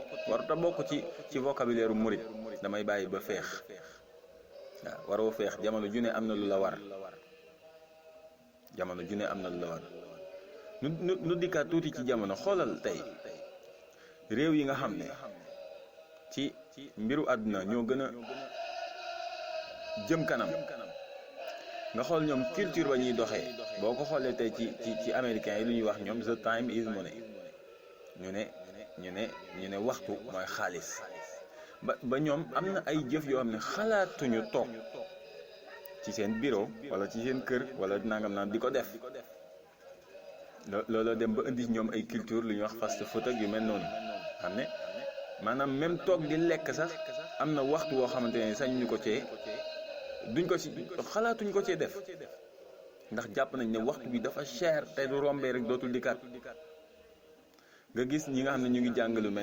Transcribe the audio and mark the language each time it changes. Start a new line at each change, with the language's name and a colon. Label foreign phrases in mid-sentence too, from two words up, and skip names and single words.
Wolof: waruta bokk ci vocabulaire murid damay bàyyi ba feex waaw waroo feex jamono ju ne am na lu la war jamono ju ne am na lu la war nu dikkaat tuuti ci jamono xoolal tey réew yi nga xam ne ci mbiru àdduna ñoo gën a jëm kanam nga xool ñoom culture ba ñuy doxee boo ko xoolee tey ci américains yi lu ñuy wax ñoom
English: the time is money
Wolof: ñu ne waxtu mooy xaalis ba ñoom am na ay jëf yoo xam ne xalaatuñu toog ci seen bureau wala ci seen kër wala nangam naan di ko def looloo dem ba indi ñoom ay culture lu ñuy wax
English: fast food
Wolof: ak yu mel noonu xam ne maanaam même toog di lekk sax am na waxtu woo xamante ne sañ ñu ko cee duñ ko ci xalaatuñ ko cee def ndax jàpp nañ ne waxtu bi dafa cher te du rombee rek dootul dikkaat nga gis ñi nga xam ne ñu ngi jàng lu mel